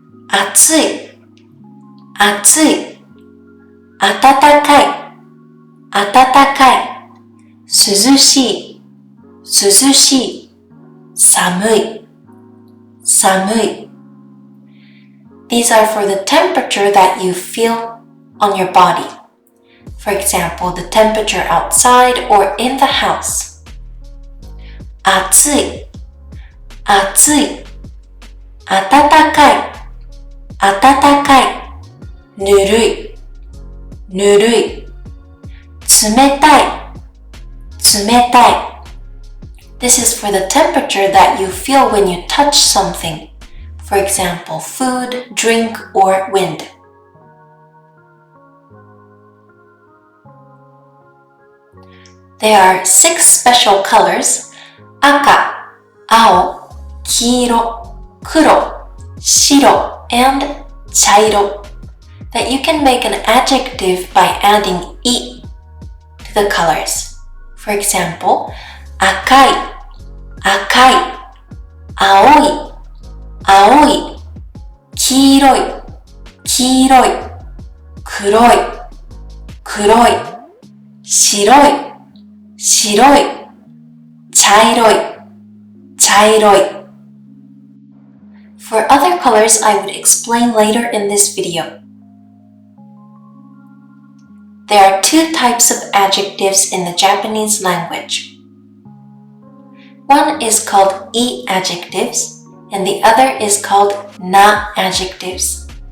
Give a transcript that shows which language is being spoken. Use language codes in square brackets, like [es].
[ja] 暑い、暑い、暖かい、暖かい、涼しい、涼しい、寒い、寒い。 [en] These are for the temperature that you feel on your body. For example, the temperature outside or in the house. [ja] 暑い、暑い、暖かい、暖かい、ぬるい、ぬるい、冷たい、冷たい。 [en] This is for the temperature that you feel when you touch something. For example, food, drink, or wind. There are 6 special colors: 赤、青、黄色、黒、白、and 茶色 that you can make an adjective by adding "い" to the colors. For example, [ja] 赤い、赤い、青い、青い、黄色い、黄色い、黒い、黒い、白い、白い、茶色い、茶色い。 [en] For other colors, I would explain later in this video. There are 2 types of adjectives in the Japanese language. One is called "い" adjectives, and the other is called "な" adjectives.